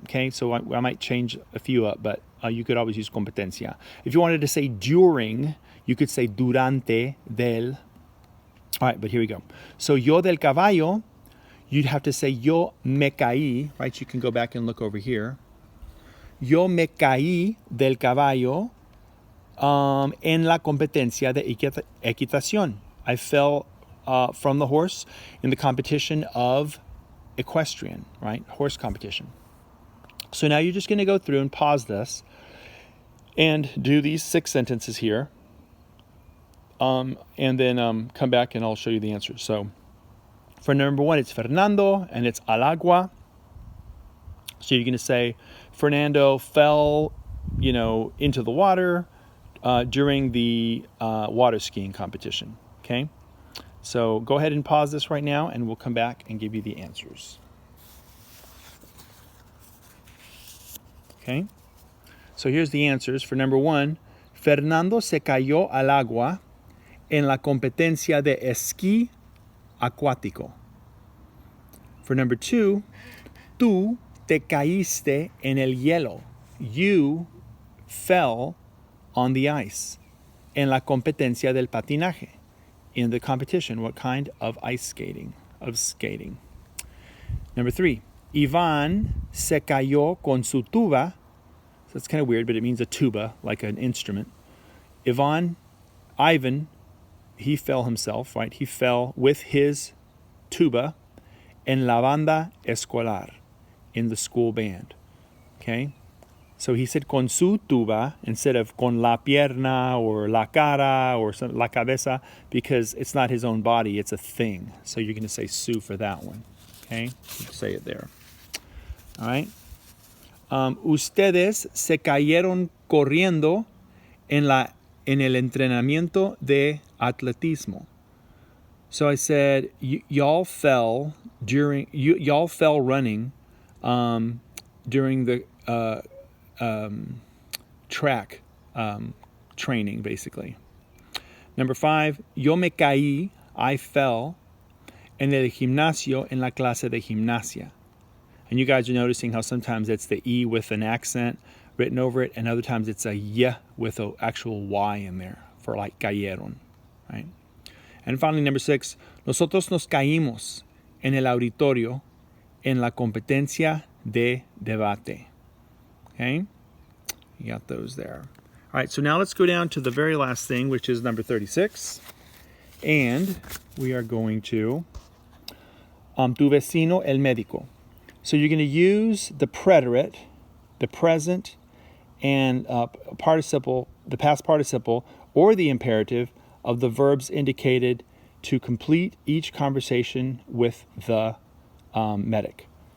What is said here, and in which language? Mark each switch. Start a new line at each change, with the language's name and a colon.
English: Okay, so I might change a few up, but you could always use competencia. If you wanted to say during, you could say
Spanish: durante del.
English: All right, but here we go. So
Spanish: yo del caballo,
English: you'd have to say
Spanish: yo me caí,
English: right? You can go back and look over here.
Spanish: Yo me caí del caballo en la competencia de equitación.
English: I fell from the horse in the competition of equestrian, right? Horse competition. So now you're just going to go through and pause this and do these 6 sentences here. And then come back and I'll show you the answers. So for number 1, it's Fernando and it's
Spanish: al agua.
English: So you're going to say Fernando fell, into the water during the water skiing competition. Okay? So go ahead and pause this right now and we'll come back and give you the answers. Okay? So here's the answers. For number 1,
Spanish: Fernando se cayó al agua en la competencia de esquí acuático.
English: For number 2,
Spanish: tú te caíste en el hielo.
English: You fell on the ice.
Spanish: En la competencia del patinaje.
English: In the competition, what kind of ice skating? Of skating. Number 3,
Spanish: Iván se cayó con su tuba.
English: So it's kind of weird, but it means a tuba, like an instrument. Ivan, he fell himself, right? He fell with his tuba
Spanish: en la banda escolar,
English: in the school band. Okay? So he said
Spanish: con su tuba
English: instead of
Spanish: con la pierna
English: or
Spanish: la cara
English: or
Spanish: la cabeza
English: because it's not his own body, it's a thing. So you're going to say su for that one. Okay? You say it there. All right?
Spanish: Ustedes se cayeron corriendo en el entrenamiento de atletismo.
English: So I said, y'all fell running during the track training, basically. Number 5,
Spanish: yo me caí,
English: I fell,
Spanish: en el gimnasio, en la clase de gimnasia.
English: And you guys are noticing how sometimes it's the E with an accent written over it, and other times it's a Y with an actual Y in there for like cayeron, right? And finally, number 6,
Spanish: nosotros nos caímos en el auditorio en la competencia de debate.
English: Okay? You got those there. All right, so now let's go down to the very last thing, which is number 36. And we are going to
Spanish: tu vecino el médico.
English: So you're going to use the preterite, the present, and participle, the past participle, or the imperative of the verbs indicated to complete each conversation with the medic.